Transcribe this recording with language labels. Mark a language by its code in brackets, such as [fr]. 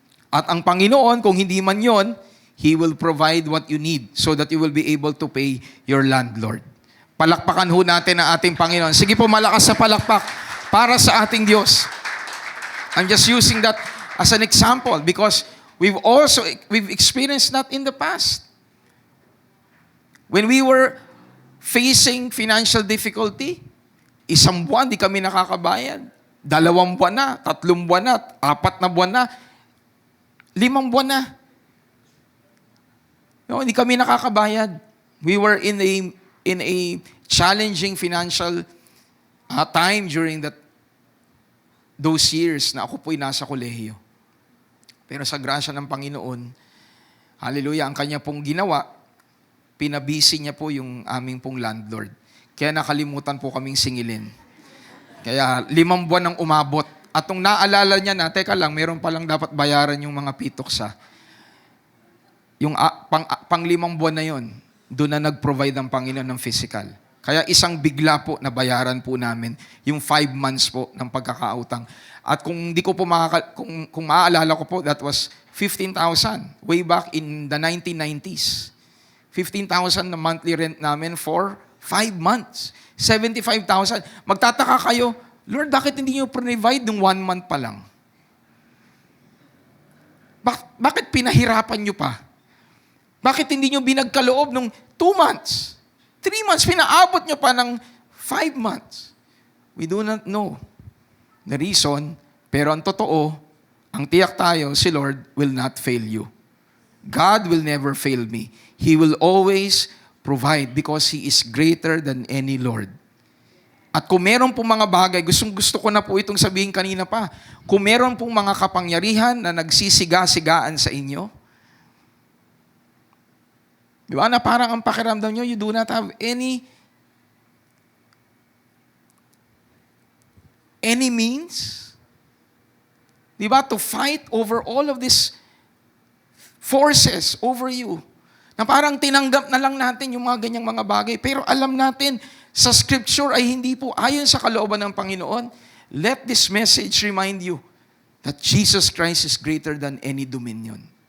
[tl] At ang Panginoon, kung hindi man yon, [en] He will provide what you need so that you will be able to pay your landlord. [tl] Palakpakan ho natin ang ating Panginoon. Sige po, malakas sa palakpak para sa ating Diyos. [en] I'm just using that as an example because we've experienced that in the past. When we were facing financial difficulty, [tl] 1 buwan, di kami nakakabayad. 2 buwan na, 3 buwan na, 4 na buwan na, 5 buwan na. No, hindi kami nakakabayad. [en] We were in a challenging financial time during those years [tl] na ako po'y nasa kolehiyo. Pero sa grasya ng Panginoon, hallelujah, ang kanya pong ginawa, pinabisi niya po yung aming pong landlord. Kaya nakalimutan po kaming singilin. Kaya 5 buwan ang umabot. At nung naalala niya na, teka lang, meron palang dapat bayaran yung mga pitoksa. Yung pang 5 buwan na yon, doon na nag-provide ang Panginoon ng physical. Kaya isang bigla po na bayaran po namin yung 5 months po ng pagkakautang. At kung di ko po kung maaalala ko po, [en] that was 15,000 way back in the 1990s. 15,000 na monthly rent namin for 5 months. [tl] 75,000. Magtataka kayo, Lord, bakit hindi nyo provide ng 1 month pa lang? Bakit pinahirapan nyo pa? Bakit hindi nyo binagkaloob ng 2 months? 3 months, pinaabot nyo pa ng 5 months. [en] We do not know the reason, [tl] pero ang totoo, ang tiyak tayo, si Lord [en] will not fail you. God will never fail me. He will always provide because He is greater than any Lord. [tl] At kung meron pong mga bagay, gusto ko na po itong sabihin kanina pa, kung meron pong mga kapangyarihan na nagsisiga-sigaan sa inyo, di ba na parang ang pakiramdam nyo, [en] you do not have any means [tl] Di ba? [en] To fight over all of these forces over you. [tl] Na parang tinanggap na lang natin yung mga ganyang mga bagay. Pero alam natin, sa scripture ay hindi po ayon sa kalooban ng Panginoon. [en] Let this message remind you that Jesus Christ is greater than any dominion.